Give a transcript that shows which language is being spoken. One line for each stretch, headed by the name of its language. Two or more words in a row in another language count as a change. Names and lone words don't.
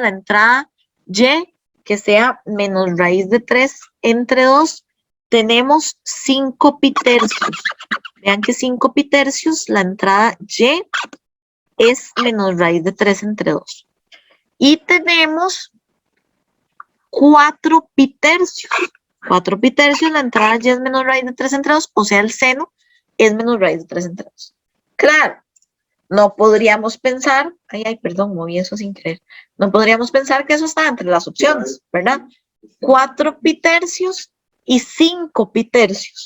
Spanish: La entrada Y, que sea menos raíz de 3 entre 2, tenemos 5 pi tercios. Vean que 5 pi tercios, la entrada Y es menos raíz de 3 entre 2. Y tenemos 4 pi tercios. 4 pi tercios, la entrada Y es menos raíz de 3 entre 2, o sea, el seno es menos raíz de 3 entre 2. Claro, no podríamos pensar, perdón, moví eso sin querer. No podríamos pensar que eso está entre las opciones, ¿verdad? 4 pi tercios y 5 pi tercios.